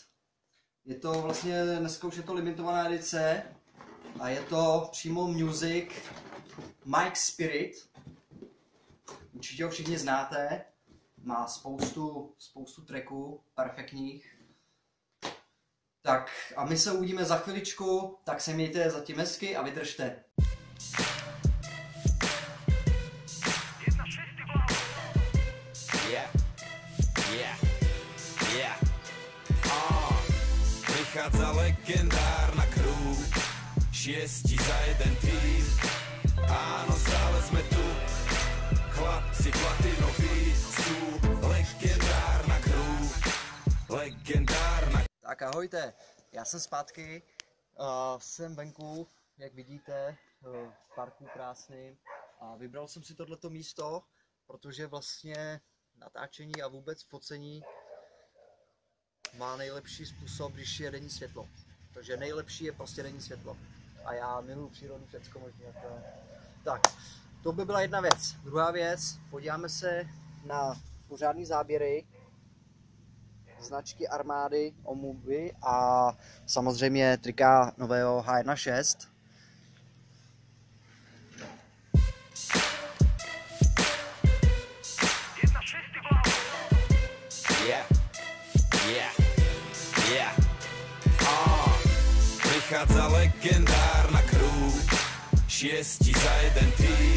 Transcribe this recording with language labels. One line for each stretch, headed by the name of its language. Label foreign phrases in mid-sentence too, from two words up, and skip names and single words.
Czech: Je to vlastně, dneska už je to limitovaná edice a je to přímo Music Mike Spirit. Určitě ho všichni znáte, má spoustu tracků perfektních. Tak a my se uvidíme za chviličku, tak se mějte zatím hezky a vydržte.
Slovak: Vychádza legendárna crew, 6 za jeden tým. Áno, stále sme tu, chlapci platinoví sú legendárna crew, legendárna.
Czech: Tak ahojte, já jsem zpátky, jsem venku, jak vidíte, v parku krásným a vybral jsem si tohleto místo, protože vlastně natáčení a vůbec focení má nejlepší způsob, když je denní světlo. Takže nejlepší je prostě denní světlo. A já miluji přírodu, všecko možné. Tak, to by byla jedna věc. Druhá věc, podíváme se na pořádný záběry značky Armani omuvy a samozřejmě trika nového H1.6.
Slovak: Vychádza legendárna crew, 6 za jeden tým.